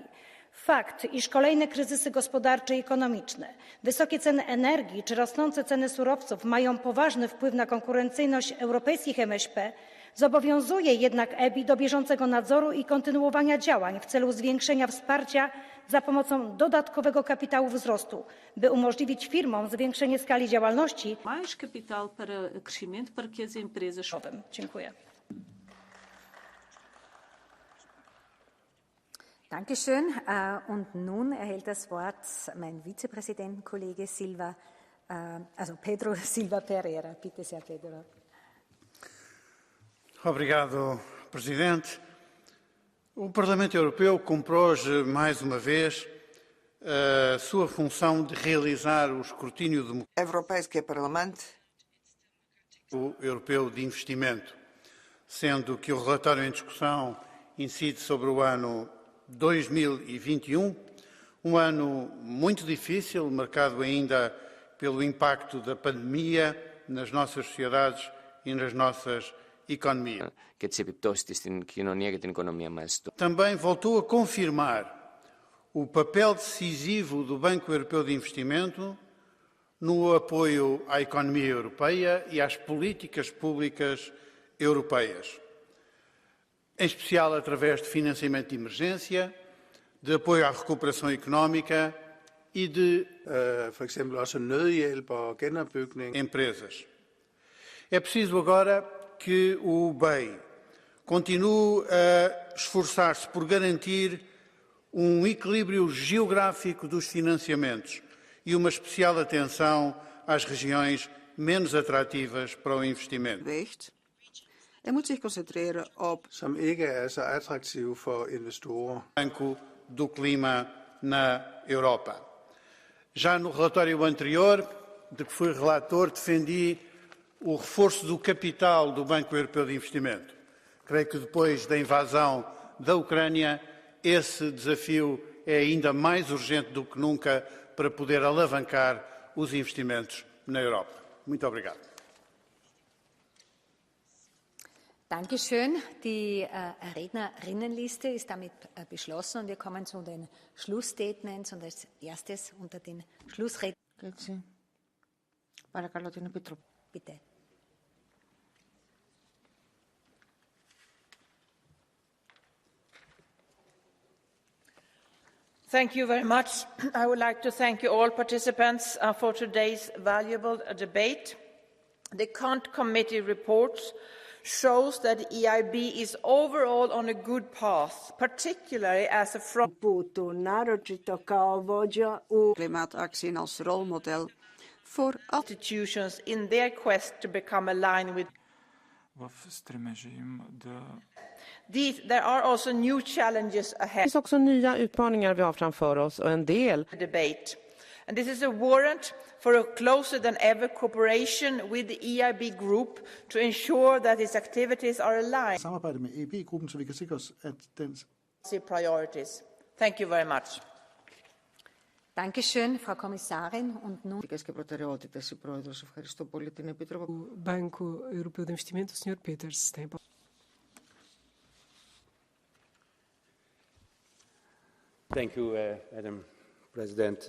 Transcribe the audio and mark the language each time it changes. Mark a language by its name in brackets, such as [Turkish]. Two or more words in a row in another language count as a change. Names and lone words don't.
[Polish] Fakt, iż kolejne kryzysy gospodarcze i ekonomiczne, wysokie ceny energii czy rosnące ceny surowców mają poważny wpływ na konkurencyjność europejskich MŚP, zobowiązuje jednak EBI do bieżącego nadzoru i kontynuowania działań w celu zwiększenia wsparcia za pomocą dodatkowego kapitału wzrostu, by umożliwić firmom zwiększenie skali działalności. [Portuguese] Mais capital para crescimento para que as empresas. [Polish] Dziękuję. [German] Dankeschön. Und nun erhält das Wort mein Vizepräsidentenkollege Pedro Silva Pereira. Bitte sehr, Pedro. [Portuguese] Obrigado, Presidente. O Parlamento Europeu cumpre hoje, mais uma vez, a sua função de realizar o escrutínio democrático. [Polish] Europejski Parlament [Portuguese] Europeu de Investimento, sendo que o relatório em discussão incide sobre o ano 2021, ano muito difícil, marcado ainda pelo impacto da pandemia nas nossas sociedades e nas nossas economias. Também voltou a confirmar o papel decisivo do Banco Europeu de Investimento no apoio à economia europeia e às políticas públicas europeias, em especial através de financiamento de emergência, de apoio à recuperação económica e de, [Danish] for eksempel også nødhjælp og genopbygning. [Portuguese] Empresas. É preciso agora que o BEI continue a esforçar-se por garantir equilíbrio geográfico dos financiamentos e uma especial atenção às regiões menos atrativas para o investimento. [Dutch] moet zich concentreren op [Danish] som ikke er så attraktive for investorer. [Portuguese] Banco do Clima na Europa. Já no relatório anterior, de que fui relator, defendi o reforço do capital do Banco Europeu de Investimento. Creio que depois da invasão da Ucrânia, esse desafio é ainda mais urgente do que nunca para poder alavancar os investimentos na Europa. Muito obrigado. [German] Dankeschön. Die Rednerinnenliste ist damit beschlossen und wir kommen zu den Schlussstatements und als erstes unter den Schlussrednern. Bitte. [English] Thank you very much. I would like to thank you all participants for today's valuable debate. The Cont Committee report shows that the EIB is overall on a good path, particularly as a front [Dutch] klimaatactie als rolmodel voor [English] institutions in their quest to become aligned with. There are also new challenges ahead. [Swedish] Det finns också nya utmaningar vi har framför oss och en del [English] debate. And this is a warrant for a closer than ever cooperation with the EIB group to ensure that its activities are aligned. [Danish] Samarbejde med EIB-gruppen, så vi kan sikre os, at dens [English] priorities. Thank you very much. [German] Dankeschön, Frau Kommissarin. Und nun [Greek] και προτεραιότητες η Πρόεδρος. Ευχαριστώ πολύ την Επίτροπο. [Portuguese] Banco Europeu de Investimento, Sr. Peters. [English] Thank you, Madam President.